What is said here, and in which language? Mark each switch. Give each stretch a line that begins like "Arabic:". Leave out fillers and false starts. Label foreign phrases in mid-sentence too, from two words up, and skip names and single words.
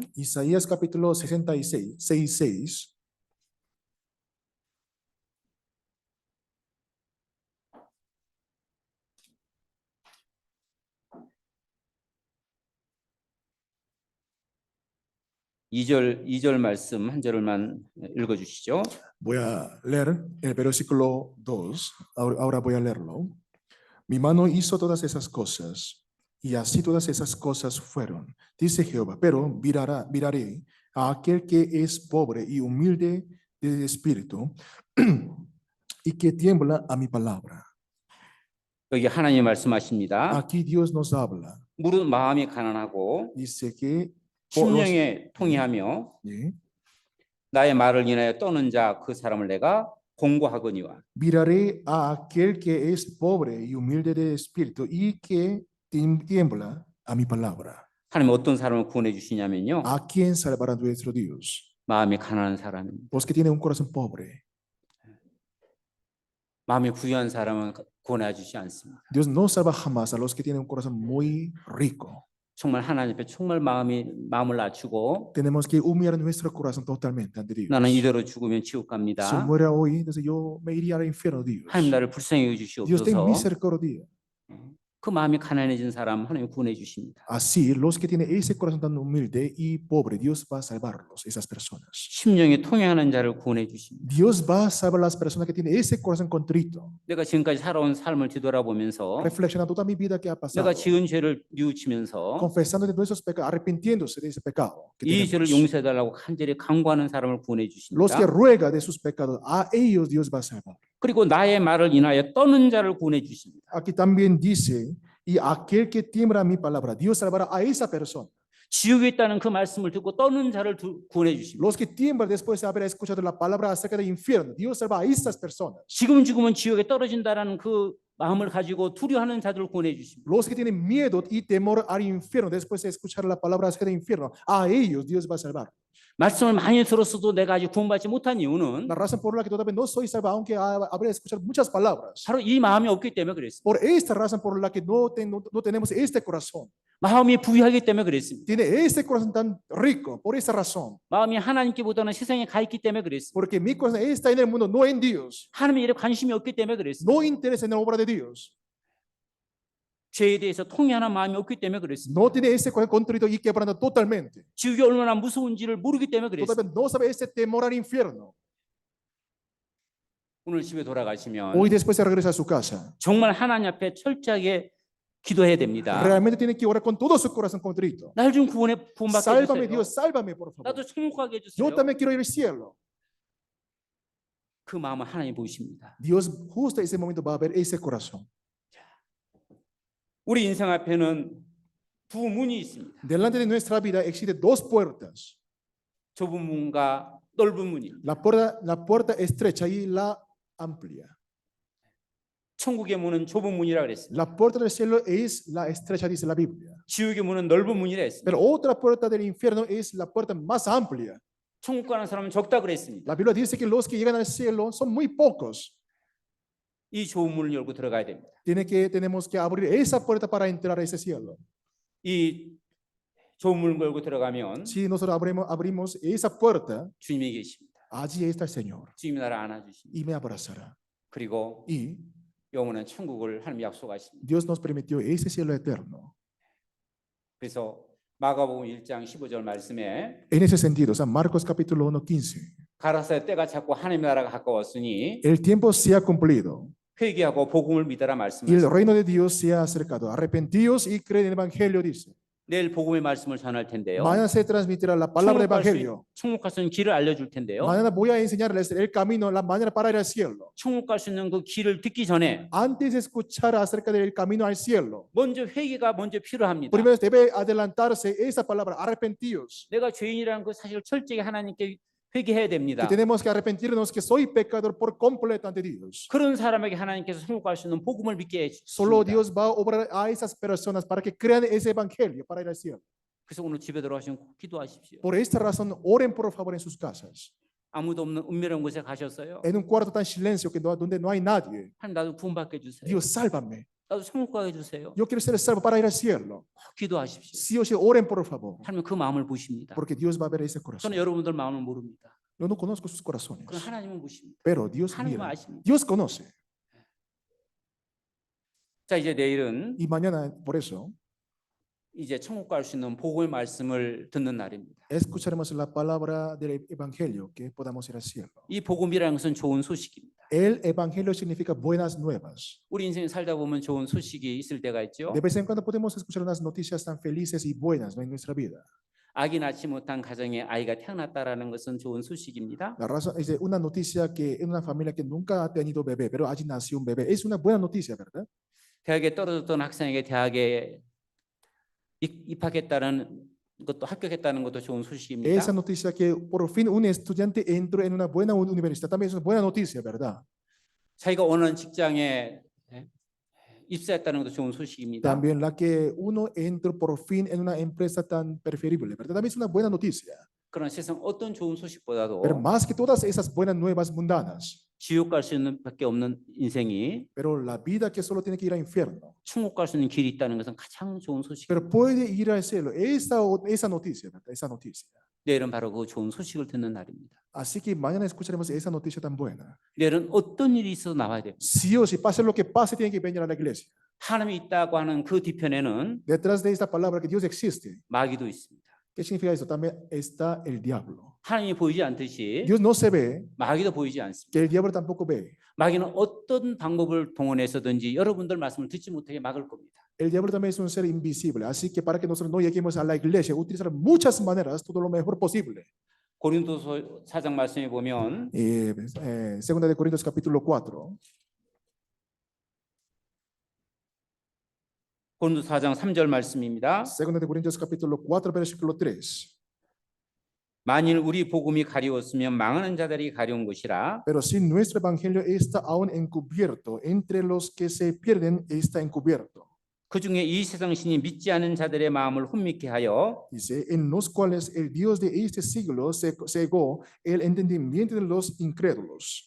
Spanish: Isaías capítulo 66, 6.
Korean: 이절 말씀 한 절만 읽어 주시죠.
Spanish: Voy a leer el versículo 2. Ahora voy a leerlo. Mi mano hizo todas esas cosas, y así todas esas cosas fueron, dice Jehová. Pero miraré a aquel que es pobre y humilde de espíritu, y que tiembla a mi palabra.
Korean: 여기 하나님 말씀하십니다.
Spanish: Aquí Dios nos habla.
Korean: 무릇 마음이 가난하고
Spanish: Dice que
Korean: 심령에 통이하며
Spanish: ¿sí?
Korean: 나의 말을 인하여 떠는 자 그 사람을 내가 공고하거니와.
Spanish: Miraré a aquel que es pobre y humilde de espíritu, y que tiembla a mi palabra.
Korean: 하나님 어떤 사람을 구원해 주시냐면요.
Spanish: ¿A quién salvará nuestro Dios?
Korean: 마음이 가난한 사람입니다.
Spanish: Los que tienen un corazón pobre.
Korean: 마음이 부유한 사람은 구원해 주지 않습니다.
Spanish: Dios no salva jamás a los que tienen un corazón muy rico.
Korean: 정말 하나님 앞에 정말 마음을 낮추고
Spanish: Tenemos que humillar nuestro corazón totalmente ante Dios.
Korean: 나는 이대로 죽으면 지옥
Spanish: Si
Korean: 갑니다.
Spanish: muera hoy, entonces yo me iría al infierno, Dios.
Korean: 하나님 나를 불쌍히 여겨
Spanish: Dios ten
Korean: 주시옵소서.
Spanish: misericordia.
Korean: 그 마음이 가난해진 사람 하나님 구원해 주십니다.
Spanish: Así, los que tienen ese corazón tan humilde y pobre, Dios va a salvarlos, esas personas.
Korean: 심령이 통행하는 자를 구원해 주십니다.
Spanish: Dios va a salvar a las personas que tienen ese corazón contrito.
Korean: 내가 지금까지 살아온 삶을 뒤돌아보면서
Spanish: Reflexionando toda mi vida que ha pasado.
Korean: 내가 지은 죄를 뉘우치면서
Spanish: Confesando de nuestros pecados, arrepintiéndose de ese pecado. que
Korean: 이 죄를
Spanish: tenemos.
Korean: 용서해 달라고 간절히 간구하는 사람을 구원해
Spanish: Los que
Korean: 주십니다.
Spanish: ruegan de sus pecados, a ellos Dios va a salvar.
Korean: 그리고 나의 말을 인하여 떠는 자를 구원해 주십니다.
Spanish: Aquí también dice, y aquel que tiembla mi palabra, Dios salvará a esa persona.
Korean: 지옥에 있다는 그 말씀을 듣고 떠는 자를 구원해 주십니다.
Spanish: Los que tiemblan después de haber escuchado la palabra acerca del infierno, Dios salva a esas personas.
Korean: 지금 죽으면 지옥에 떨어진다라는 그 마음을 가지고 두려워하는 자들을 구원해 주십니다.
Spanish: Los que tienen miedo y temor al infierno, después de escuchar la palabra acerca del infierno, a ellos Dios va a salvar.
Korean: 말씀을 많이 들었어도 내가 아직 구원받지 못한 이유는
Spanish: La razón por la que todavía no soy salvo, aunque habré escuchado muchas palabras.
Korean: 바로 이 마음이 없기 때문에 그랬습니다.
Spanish: Por esta razón por la que no tenemos este corazón.
Korean: 마음이 부유하기 때문에 그랬습니다.
Spanish: Tiene este corazón tan rico, por esta razón.
Korean: 마음이 하나님께보다는 세상에 가 있기 때문에 그랬습니다.
Spanish: Porque mi corazón está en el mundo, no en Dios.
Korean: 하나님의 일에 관심이 없기 때문에 그랬습니다.
Spanish: No interesa en la obra de Dios.
Korean: 죄에 대해서 통회하는 마음이 없기 때문에 그랬습니다.
Spanish: No tiene ese corazón contrito y quebrantado totalmente.
Korean: 지옥이 얼마나 무서운지를 모르기 때문에 그랬습니다.
Spanish: Todavía no sabe ese temor al infierno.
Korean: 오늘 집에 돌아가시면
Spanish: Hoy después de regresar a su casa,
Korean: 정말 하나님 앞에 철저하게 기도해야 됩니다.
Spanish: realmente tiene que orar con todo su corazón contrito.
Korean: 날 좀 구원받게
Spanish: Sálvame
Korean: 해주세요.
Spanish: Dios, sálvame por favor.
Korean: 나도 천국 가게
Spanish: Yo
Korean: 해주세요.
Spanish: también quiero ir al cielo.
Korean: 그 마음을 하나님 보십니다.
Spanish: Dios justo en ese momento va a ver ese corazón.
Korean: 우리 인생 앞에는 두 문이 있습니다.
Spanish: Delante de nuestra vida existen dos puertas.
Korean: 좁은 문과 넓은 문입니다.
Spanish: La puerta estrecha y la amplia.
Korean: 천국의 문은 좁은 문이라 그랬습니다.
Spanish: La puerta del cielo es la estrecha, dice la Biblia.
Korean: 지옥의 문은 넓은 문이라 했습니다.
Spanish: Pero otra puerta del infierno es la puerta más amplia.
Korean: 천국 가는 사람은 적다 그랬습니다.
Spanish: La Biblia dice que los que llegan al cielo son muy pocos.
Korean: 이 좁은 문을 열고 들어가야 됩니다.
Spanish: Tenemos que abrir esa puerta para entrar a ese cielo.
Korean: 이 좁은 문을 열고 들어가면
Spanish: Si nosotros abrimos esa puerta,
Korean: 주님이 계십니다.
Spanish: allí está el Señor
Korean: 주님이 나를 안아주십니다.
Spanish: y me abrazará.
Korean: 그리고
Spanish: Y
Korean: 영원한 천국을 하나님 약속하십니다.
Spanish: Dios nos permitió ese cielo eterno.
Korean: 그래서 마가복음 1장 15절 말씀에
Spanish: En ese sentido, San Marcos capítulo 1, 15.
Korean: 가라사의 때가 자꾸 하나님 나라가 가까웠으니
Spanish: El tiempo se ha cumplido
Korean: 회개하고 복음을 믿어라
Spanish: y el
Korean: 말씀하십니다.
Spanish: reino de Dios se ha acercado. Arrepentíos y creed en el Evangelio, dice.
Korean: 내일 복음의 말씀을 전할 텐데요.
Spanish: Mañana se transmitirá la palabra del Evangelio.
Korean: 천국 갈 수 있는 길을 알려줄 텐데요.
Spanish: Mañana voy a enseñarles el camino, la manera para ir al cielo.
Korean: 천국 갈 수 있는 그 길을 듣기 전에
Spanish: Antes de escuchar acerca del camino al cielo,
Korean: 먼저 회개가 먼저 필요합니다.
Spanish: primero debe adelantarse esa palabra, arrepentíos.
Korean: 내가 죄인이라는 그 사실을 철저히 하나님께 회개해야 됩니다.
Spanish: Que tenemos que arrepentirnos que soy pecador por completo ante Dios.
Korean: 그런 사람에게 하나님께서 천국 갈 수 있는 복음을 믿게
Spanish: Solo
Korean: 해주십니다.
Spanish: Dios va a obrar a esas personas para que crean ese evangelio para ir al cielo.
Korean: 그래서 오늘 집에 들어가시면 꼭 기도하십시오.
Spanish: Por esta razón, oren por favor en sus casas.
Korean: 아무도 없는 은밀한 곳에 가셨어요.
Spanish: En un cuarto tan silencio que donde no hay nadie.
Korean: 하나님 나도 구원받게 해주세요.
Spanish: Dios, sálvame.
Korean: 나도 천국 가게 해주세요.
Spanish: Yo quiero ser salvo para ir al cielo.
Korean: 꼭 기도하십시오.
Spanish: Sí o sí, oren por favor.
Korean: 하나님 그 마음을 보십니다.
Spanish: Porque Dios va a ver ese corazón.
Korean: 저는 여러분들 마음을 모릅니다.
Spanish: Yo no conozco sus corazones.
Korean: 그럼 하나님은 보십니다.
Spanish: Pero Dios
Korean: 하나님은
Spanish: mira.
Korean: 아십니다.
Spanish: Dios conoce.
Korean: 자, 이제 내일은
Spanish: Y mañana, por eso,
Korean: 이제 천국 갈 수 있는 복음의 말씀을 듣는 날입니다.
Spanish: escucharemos la palabra del evangelio que podamos ir al cielo.
Korean: 이 복음이라는 것은 좋은 소식입니다.
Spanish: El evangelio significa buenas nuevas.
Korean: 우리 인생 살다 보면 좋은 소식이 있을 때가 있죠.
Spanish: De vez en cuando podemos escuchar unas noticias tan felices y buenas, ¿no?, en nuestra vida.
Korean: 아기 낳지 못한 가정에 아이가 태어났다라는 것은 좋은 소식입니다.
Spanish: La razón es de una noticia que en una familia que nunca ha tenido bebé, pero allí nació un bebé. Es una buena noticia, ¿verdad?
Korean: 대학에 떨어졌던 학생에게 대학에 입학했다는 것도 합격했다는 것도 좋은 소식입니다.
Spanish: Esa noticia que por fin un estudiante entró en una buena universidad también es una buena noticia, ¿verdad?
Korean: 자기가 원하는 직장에 입사했다는 것도 좋은 소식입니다.
Spanish: También la que uno entró por fin en una empresa tan preferible, ¿verdad? También es una buena noticia.
Korean: 그런 세상 어떤 좋은 소식보다도
Spanish: Pero más que todas esas buenas nuevas mundanas,
Korean: 지옥 갈 수 있는 밖에 없는 인생이
Spanish: pero la vida que solo tiene que ir al infierno,
Korean: 천국 갈 수 있는 길이 있다는 것은 가장 좋은 소식입니다.
Spanish: pero puede ir al cielo. Esa noticia, ¿verdad? Esa noticia.
Korean: 내일은 바로 그 좋은 소식을 듣는 날입니다.
Spanish: Así que mañana escucharemos esa noticia tan buena.
Korean: 내일은 어떤 일이 있어도 나와야 됩니다.
Spanish: Sí o sí, pase lo que pase, tiene que venir a la iglesia.
Korean: 하나님이 있다고 하는 그 뒤편에는
Spanish: Detrás de esta palabra que Dios existe,
Korean: 마귀도 있습니다.
Spanish: ¿qué significa eso? También está el diablo.
Korean: 하나님이 보이지 않듯이
Spanish: Dios no se ve,
Korean: 마귀도 보이지 않습니다.
Spanish: que el diablo tampoco ve.
Korean: 마귀는 어떤 방법을 동원해서든지 여러분들 말씀을 듣지 못하게 막을 겁니다.
Spanish: El diablo también es un ser invisible, así que para que nosotros no lleguemos a la iglesia, utilizar muchas maneras, todo lo mejor posible.
Korean: 고린도서 4장 말씀에 보면
Spanish: Segunda de Corintios capítulo 4.
Korean: 고린도 4장 3절 말씀입니다.
Spanish: Segunda de Corintios capítulo 4, versículo 3.
Korean: 만일 우리 복음이 가리웠으면 망하는 자들이 가려운 것이라.
Spanish: Pero si nuestro evangelio está aún encubierto, entre los que se pierden está encubierto.
Korean: 그 중에 이 세상 신이 믿지 않은 자들의 마음을 혼미케 하여
Spanish: Dice, en los cuales el Dios de este siglo cegó el entendimiento de los incrédulos,